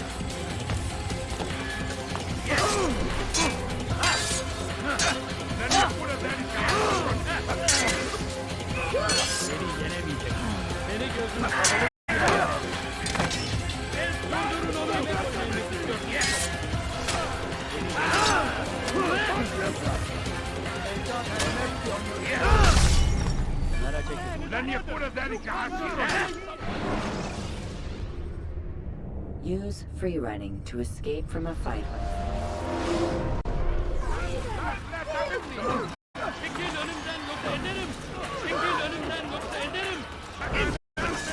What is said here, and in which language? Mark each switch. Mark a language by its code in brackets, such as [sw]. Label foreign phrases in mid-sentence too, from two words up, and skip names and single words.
[tr] Seni yenemeyecek. Seni gözün kapalı. Durdurun onu. [ar] لن يكون ذلك عسيرا. [en] Use free running to escape from a fight. [tr] Çekil önümden yoksa ederim. Çekil önümden yoksa ederim.